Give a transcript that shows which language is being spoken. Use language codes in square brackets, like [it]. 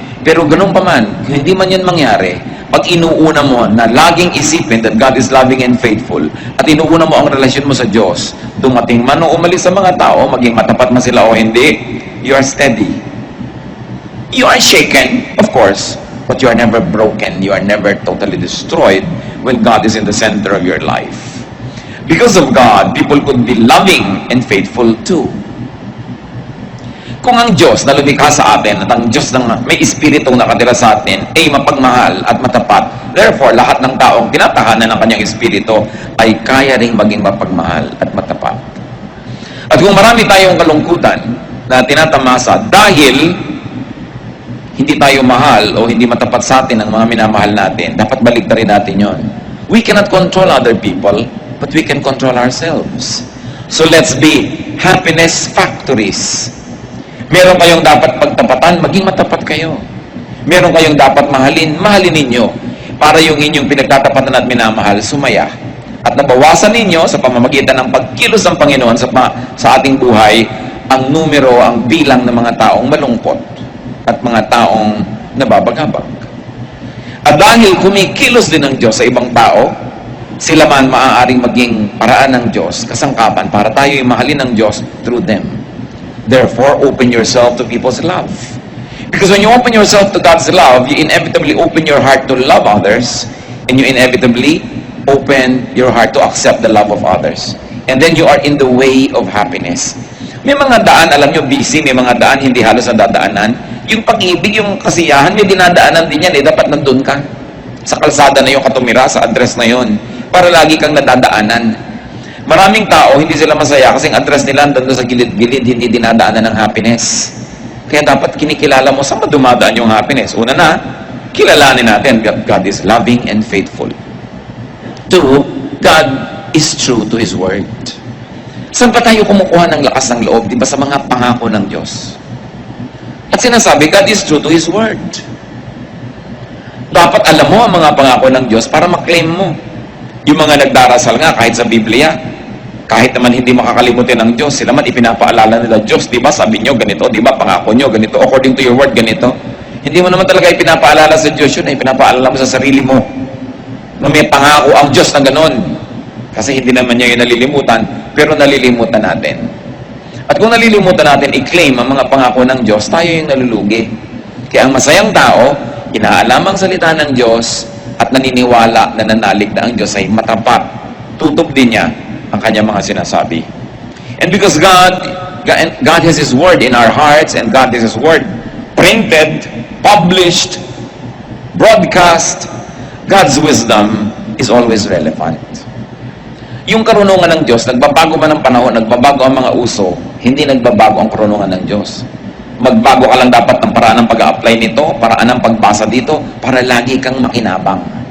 [tl] Pero ganun pa man, hindi man yan mangyari, pag inuuna mo na laging isipin [en] that God is loving and faithful, [tl] at inuuna mo ang relasyon mo sa Diyos, dumating man o umalis sa mga tao, maging matapat man sila o hindi, [en] you are steady. You are shaken, of course, but you are never broken. You are never totally destroyed when God is in the center of your life. Because of God, people could be loving and faithful too. [tl] Kung ang Diyos na lumikha sa atin at ang Diyos na may Espiritu nakatira sa atin ay mapagmahal at matapat, therefore, lahat ng taong tinatahanan ng kanyang Espiritu ay kaya ring maging mapagmahal at matapat. At kung marami tayong kalungkutan na tinatamasa dahil hindi tayo mahal o hindi matapat sa atin ang mga minamahal natin, dapat baliktarin natin yon. [en] We cannot control other people, but we can control ourselves. So let's be happiness factories. [tl] Meron kayong dapat pagtapatan, maging matapat kayo. Meron kayong dapat mahalin, mahalin ninyo. Para yung inyong pinagtatapatan at minamahal, sumaya. At nabawasan ninyo sa pamamagitan ng pagkilos ng Panginoon sa ating buhay, ang numero, ang bilang ng mga taong malungkot at mga taong nababagabag. At dahil kumikilos din ng Diyos sa ibang tao, sila man maaaring maging paraan ng Diyos, kasangkapan para tayo mahalin ng Diyos [en] through them. Therefore, open yourself to people's love. Because when you open yourself to God's love, you inevitably open your heart to love others, and you inevitably open your heart to accept the love of others. And then you are in the way of happiness. [tl] May mga daan, alam nyo, busy, may mga daan hindi halos nadadaanan. Yung pag-ibig, yung kasiyahan, may dinadaanan din yan, dapat nandun ka. Sa kalsada na yung katumira, sa address na yun, para lagi kang nadadaanan. Maraming tao, hindi sila masaya kasi ang address nila doon sa gilid-gilid, hindi dinadaanan ng happiness. Kaya dapat kinikilala mo saan dumadaan yung happiness. Una na, kilalanin natin [en] God is loving and faithful. Two, God is true to His word. [tl] Saan pa tayo kumukuha ng lakas ng loob? Di ba sa mga pangako ng Diyos? At sinasabi, [en] God is true to His Word. [tl] Dapat alam mo ang mga pangako ng Diyos para maklaim mo. Yung mga nagdarasal nga kahit sa Biblia, kahit naman hindi makakalimutin ng Diyos, sila man ipinapaalala nila, Diyos, di ba sabi nyo ganito, di ba pangako nyo ganito, [en] according to your word [tl] ganito. Hindi mo naman talaga ipinapaalala sa Diyos yun, ipinapaalala mo sa sarili mo na may pangako ang Diyos na ganon. Kasi hindi naman niya yung nalilimutan, pero nalilimutan natin. At kung nalilimutan natin i-claim ang mga pangako ng Diyos, tayo yung nalulugi. Kaya ang masayang tao, inaalam ang salita ng Diyos at naniniwala na nanalig na ang Diyos ay matapat. Tutok din niya ang kanyang mga sinasabi. [en] And because God has His Word in our hearts, and God has His Word printed, published, broadcast, God's wisdom is always relevant. [tl] Yung karunungan ng Diyos, nagbabago man ang panahon, nagbabago ang mga uso, hindi nagbabago ang karunungan ng Diyos. Magbago ka lang dapat ng paraan ng pag-a-apply nito, paraan ng pagbasa dito, para lagi kang makinabang.